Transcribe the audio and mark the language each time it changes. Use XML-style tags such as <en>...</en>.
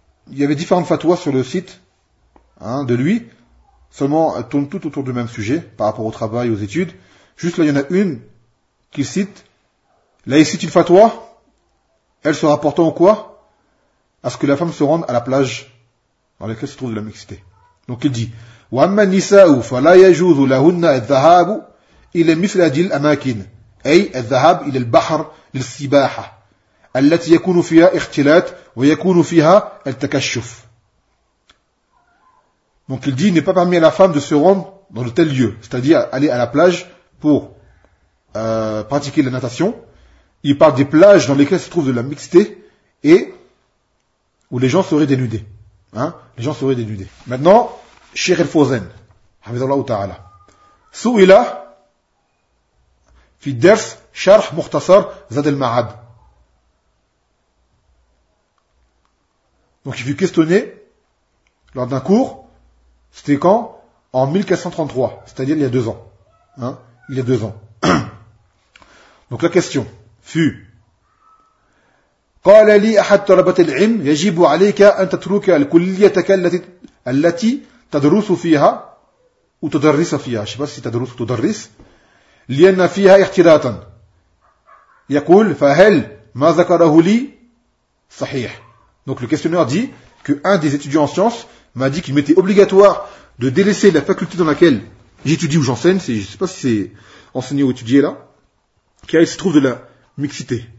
<fr>Il y avait différentes fatwas sur le site, hein, de lui. Seulement, elles tournent toutes autour du même sujet, par rapport au travail, aux études. Juste là, il y en a une qu'il cite. Là, il cite une fatwa. Elle se rapportant au quoi? À ce que la femme se rende à la plage dans laquelle se trouve de la mixité. Donc il dit,</fr> <ar>وأما النساء فلا يجوز لهن الذهاب إلى مثل هذه الأماكن أي الذهاب إلى البحر للسباحة التي يكون فيها اختلاط ويكون فيها التكشف.</ar> <fr>Donc il dit, il n'est pas permis à la femme de se rendre dans de tels lieux, c'est-à-dire aller à la plage pour pratiquer la natation. Il parle des plages dans lesquelles se trouve de la mixité et où les gens seraient dénudés. Hein, les gens seraient dénudés. Maintenant, Cheikh El-Fawzan, Hafizallahu Ta'ala,</fr> <ar>Su'ila fi ders sharh mukhtasar zad al-ma'ad.</ar> <fr>Donc il fut questionné lors d'un cours. C'était quand? En 1433, c'est-à-dire il y a deux ans. Hein, il y a deux ans. Donc la question fut:</fr> <ar>قال لي أحد طلبة العلم يجب عليك أن تترك الكلية التي تدرس فيها أو تدرس فيها.</ar> <fr>Je ne sais pas si تدرس ou تدرس.</fr> <ar>لأن فيها اختلاطا. يقول فهل ما ذكره لي صحيح.</ar> <fr>Donc le questionneur dit qu'un des étudiants en sciences m'a dit qu'il m'était obligatoire de délaisser la faculté dans laquelle j'étudie ou j'enseigne, c'est, je ne sais pas si c'est enseigné ou étudié là, car il se trouve de la mixité.</fr>